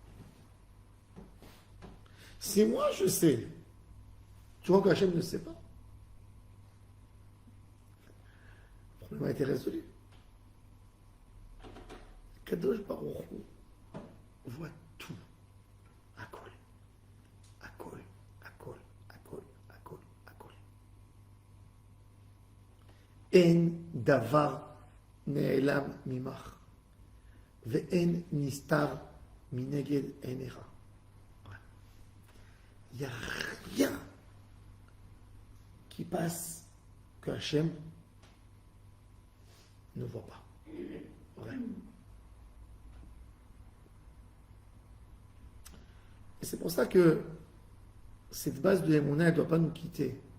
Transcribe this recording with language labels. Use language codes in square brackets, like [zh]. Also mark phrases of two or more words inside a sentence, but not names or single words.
[fr] Si moi je sais, tu vois qu'Hachem ne sait pas. Le problème a été résolu. Kadosh Baruch Hu voit tout. [he] הכל. הכל. הכל. הכל. הכל. הכל. אין דבר נעלם ממך. ואין נסתר מנגד עיניך. [fr] Il n'y a rien qui passe que Hachem ne voit pas. Ouais. Et c'est pour ça que cette base de Emouna, elle ne doit pas nous quitter.